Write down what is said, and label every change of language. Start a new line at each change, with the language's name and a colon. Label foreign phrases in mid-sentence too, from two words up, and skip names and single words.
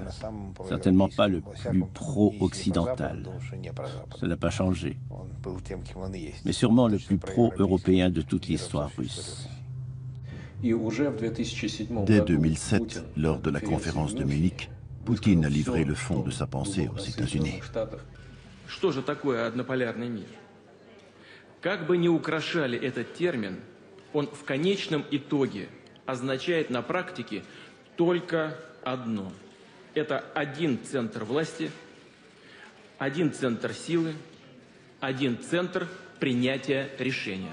French: Certainement pas le plus pro-occidental. Ça n'a pas changé. Mais sûrement le plus pro-européen de toute l'histoire russe. Dès 2007, lors de la conférence de Munich, Poutine a livré le fond de sa pensée aux États-Unis.
Russian: Как бы ни украшали этот термин, он в конечном итоге означает на практике только одно. Это один центр власти, один центр силы, один центр принятия решения.